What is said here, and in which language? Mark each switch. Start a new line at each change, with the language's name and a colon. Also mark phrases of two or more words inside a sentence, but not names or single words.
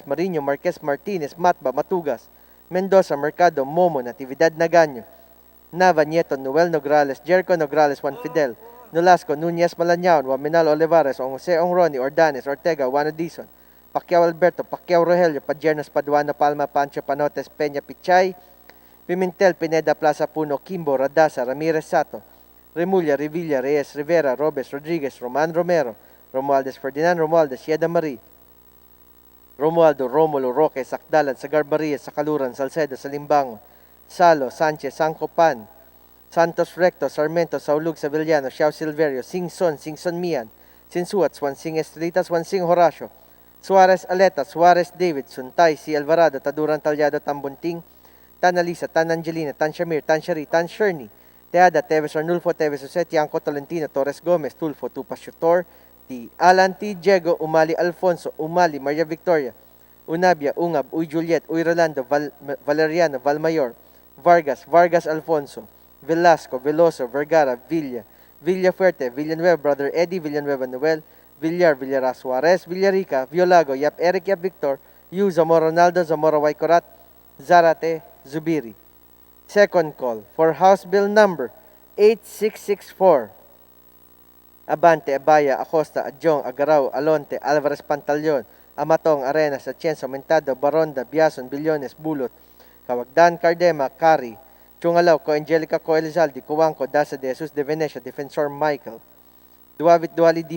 English: Marino, Marquez, Martinez, Matba, Matugas, Mendoza, Mercado, Momo, Natividad Nagaño, Nava, Nieto, Noel Nograles, Jericho Nograles, Juan Fidel, Nolasco, Nunez Malañaon, Waminal Olivares, Jose Ongroni, Ordanes, Ortega, Juan Dizon, Pacquiao Alberto, Pacquiao Rogelio, Padjernos, Paduano, Palma, Pancho, Panotes, Peña, Pichay, Pimentel, Pineda, Plaza Puno, Kimbo, Radasa, Ramirez Sato, Remulla, Revilla, Reyes, Rivera, Robes, Rodriguez, Roman Romero, Romualdez, Ferdinand Romualdez, Yeda Marie, Romualdo, Romulo, Roque, Sakdalan, Sagarbaria, Sakaluran, Salcedo, Salimbango, Salo, Sanchez, Sancopan, Santos Recto, Sarmiento, Saulug, Sevillano, Xiao Silverio, Singson Mian, Sinsuat, Swansing Estrelita, Swansing Horacio, Suarez Aleta, Suarez David, Suntay, C. Alvarado, Taduran Talyado, Tambunting, Tan Alisa, Tan Angelina, Tan Shamir, Tan Shari, Tan Sherny, Teada, Teves Arnulfo, Teves Jose, Tianco Tolentino, Torres Gomez, Tulfo, Tupas Shutor, T. Alan T. Diego, Umali Alfonso, Umali, Maria Victoria, Unabia, Ungab, Uy Juliet, Uy Rolando, Valeriano, Valmayor, Vargas Alfonso, Velasco, Veloso, Vergara, Villa, Villafuerte, Villanueva, Brother Eddie, Villanueva Noel, Villar, Villara Suarez, Villarica, Violago, Yap Eric, Yap Victor, Yu, Zamora Ronaldo, Zamora Waikorat, Zarate, Zubiri. Second call for House Bill number 8664. Abante, Abaya, Acosta, Adjong, Agaraw, Alonte, Alvarez Pantaleon, Amatong, Arenas, Atienzo, Mentado, Baronda, Biason, Billones, Bulot, Kawagdan, Cardema, Cari, Chungalaw, Ko Angelica, Ko Elizalde, Kuwangko, Dasa de Jesus de Venecia, Defensor Michael, Duavit Duali, D.